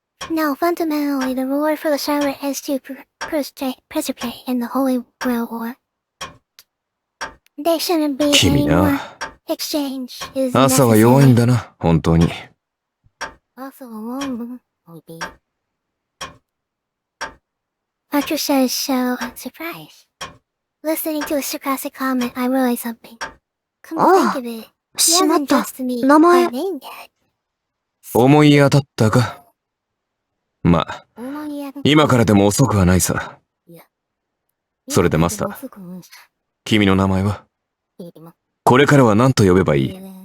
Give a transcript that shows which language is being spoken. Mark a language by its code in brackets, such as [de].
[en] No, fundamentally, the reward for the server is to participate in the Holy Grail War. There shouldn't be any more exchange. [ja] 朝は弱いんだな、本当に。 [en] Also alone, maybe. Archer says so, surprise. Listening to a sarcastic comment, I realized something. Come to think of it, he hasn't addressed me by name yet. [ja] 思い当たったか？まあ、今からでも遅くはないさ。それでマスター、君の名前は？これからは何と呼べばいい？